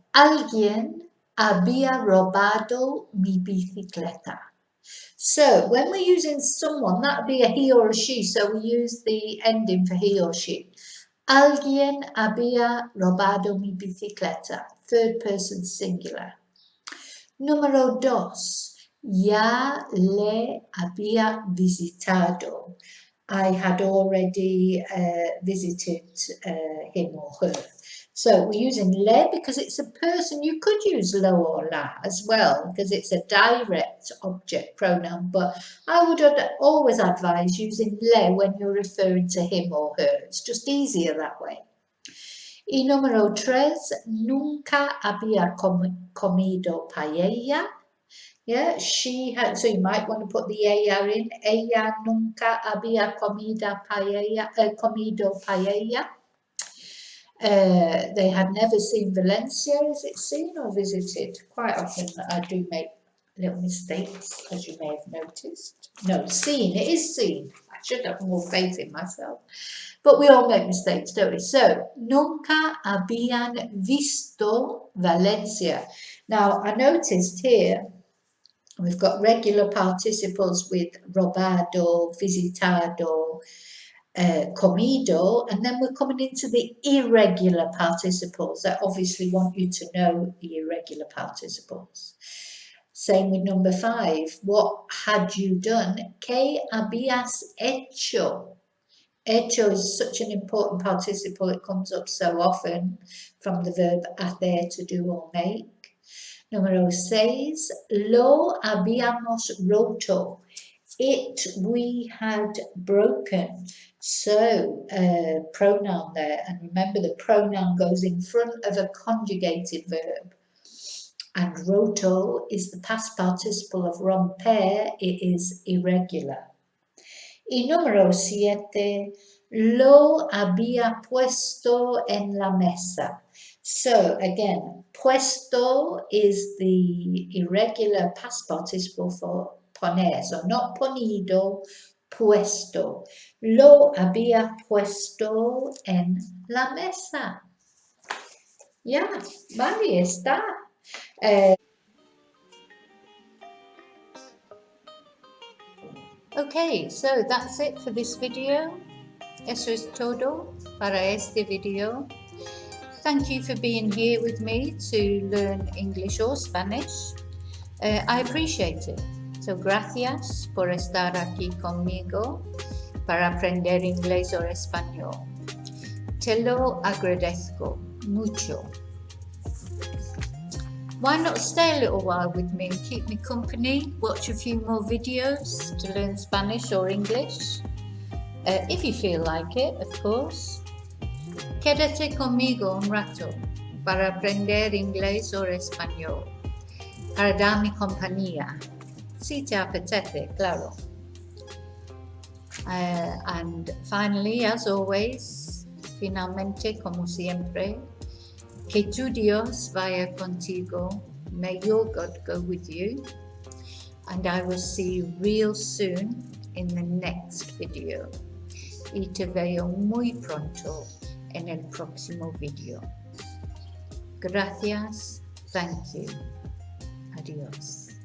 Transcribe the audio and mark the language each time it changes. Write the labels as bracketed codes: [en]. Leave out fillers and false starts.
[es] Alguien había robado mi bicicleta. [en] So when we're using someone, that would be a he or a she, so we use the ending for he or she. [es] Alguien había robado mi bicicleta, [en] third person singular. [es] Número 2, ya le había visitado. [en] I had already visited him or her. So we're using le because it's a person. You could use lo or la as well because it's a direct object pronoun, but I would always advise using le when you're referring to him or her. It's just easier that way. [es] Y número 3, nunca había comido paella. [en] Yeah, she had, so you might want to put the ella in. [es] Ella nunca había comido paella. [en] They had never seen Valencia. Is it seen or visited? Quite often I do make little mistakes, as you may have noticed. No, seen. It is seen. I should have more faith in myself. But we all make mistakes, don't we? [es] So, nunca habían visto Valencia. [en] Now, I noticed here we've got regular participles with robado, visitado, comido, and then we're coming into the irregular participles. I obviously want you to know the irregular participles. Same with number 5. What had you done? [es] ¿Qué habías hecho? [en] Hecho is such an important participle. It comes up so often from the verb hacer, to do or make. [es] Número 6. Lo habíamos roto. [en] It we had broken. So pronoun there, and remember the pronoun goes in front of a conjugated verb, and roto is the past participle of romper. It is irregular. [es] Y número 7, lo había puesto en la mesa. [en] So again, puesto is the irregular past participle for poner. So not ponido, puesto. [es] Lo había puesto en la mesa. Ya, vale, está. [en] Okay, so that's it for this video. [es] Eso es todo para este video. [en] Thank you for being here with me to learn English or Spanish. I appreciate it. [es] So, gracias por estar aquí conmigo para aprender inglés o español. Te lo agradezco mucho. [en] Why not stay a little while with me and keep me company? Watch a few more videos to learn Spanish or English. If you feel like it, of course. [es] Quédate conmigo un rato para aprender inglés o español, para darme compañía, si te apetece, claro. [en] And finally, as always, [es] finalmente, como siempre, que tu Dios vaya contigo. [en] May your God go with you. And I will see you real soon in the next video. [es] Y te veo muy pronto en el próximo video. Gracias. [en] Thank you. [es] Adiós.